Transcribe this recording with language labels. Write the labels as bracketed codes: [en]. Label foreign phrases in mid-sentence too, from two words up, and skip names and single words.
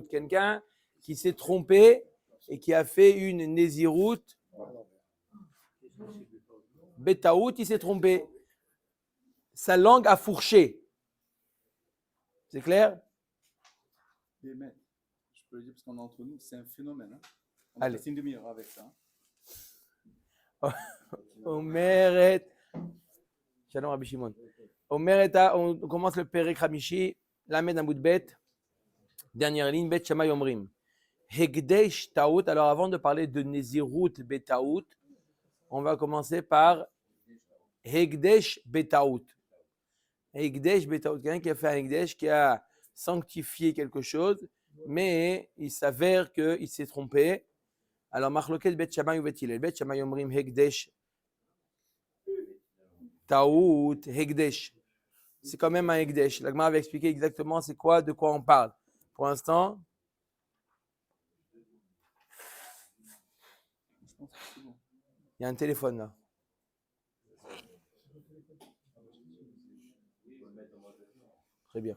[fr] Quelqu'un qui s'est trompé et qui a fait une [he] נזירות בטעות, [fr] il s'est trompé. Sa langue a fourché. C'est clair? Je peux le dire parce qu'on est entre nous, c'est un phénomène. Hein. On Allez. a passé une demi-heure avec ça. Omeret. [he] שלום רבי שמעון. אומרת, [fr] on commence le [he] פרק חמישי, ל עמוד ב. [fr] Dernière ligne, [he] בית שמאי אומרים. הקדש טעות. [fr] Alors avant de parler de [he] נזירות בטעות, [fr] on va commencer par [he] הקדש בטעות. הקדש בטעות, [fr] quelqu'un qui a fait un Hegdesh, qui a sanctifié quelque chose, mais il s'avère qu'il s'est trompé. Alors, [he] מחלוקת בית שמאי ou בית הלל. בית שמאי אומרים הקדש טעות הקדש. [fr] C'est quand même un Hegdesh. La Gemara va expliquer exactement c'est quoi, de quoi on parle. Pour l'instant, il y a un téléphone là. Très bien.